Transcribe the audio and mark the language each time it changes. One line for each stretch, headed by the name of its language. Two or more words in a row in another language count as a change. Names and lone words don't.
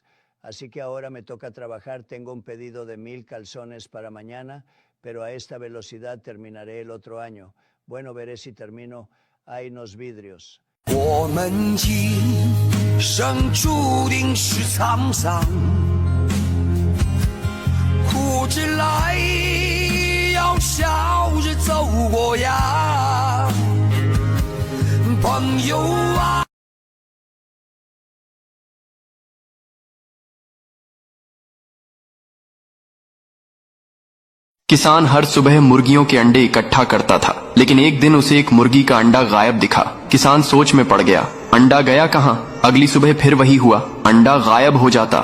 Spanish: Así que ahora me toca trabajar. Tengo un pedido de 1000 calzones para mañana, pero a esta velocidad terminaré el otro año. Bueno, veré si termino. Hay unos vidrios.
Chinese: 我们今生注定是沧桑，苦之来要笑着走过呀，朋友啊。
Hindi: किसान हर सुबह मुर्गियों के अंडे इकट्ठा करता था, लेकिन एक दिन उसे एक मुर्गी का अंडा गायब दिखा। किसान सोच में पड़ गया, अंडा गया कहाँ? अगली सुबह फिर वही हुआ, अंडा गायब हो जाता।